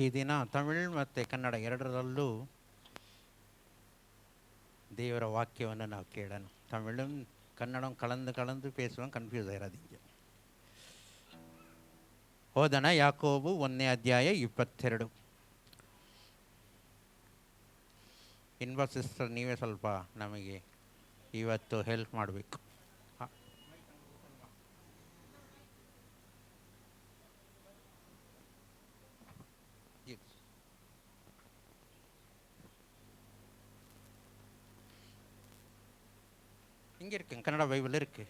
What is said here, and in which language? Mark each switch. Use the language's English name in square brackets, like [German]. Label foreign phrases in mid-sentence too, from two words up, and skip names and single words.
[Kannada] ದಿನ ತಮಿಳ್ ಮತ್ತು ಕನ್ನಡ ಎರಡರಲ್ಲೂ ದೇವರ ವಾಕ್ಯವನ್ನು ನಾವು ಕೇಳೋಣ. [Tamil] ತಮಿಳುம் ಕನ್ನಡம் கலந்து கலந்து பேசுவோம், கன்ஃபியூஸ் ஆயிடாதீங்க. [Kannada] ಓದೋಣ. ಯಾಕೋಬು 1ನೇ ಅಧ್ಯಾಯ 22. ಇನ್ಬಾ ಸಿಸ್ಟರ್, ನೀವೇ ಸ್ವಲ್ಪ ನಮಗೆ ಇವತ್ತು ಹೆಲ್ಪ್ ಮಾಡಬೇಕು. [Tamil] இங்கே இருக்குங்க, கன்னட பைபிள் இருக்குது.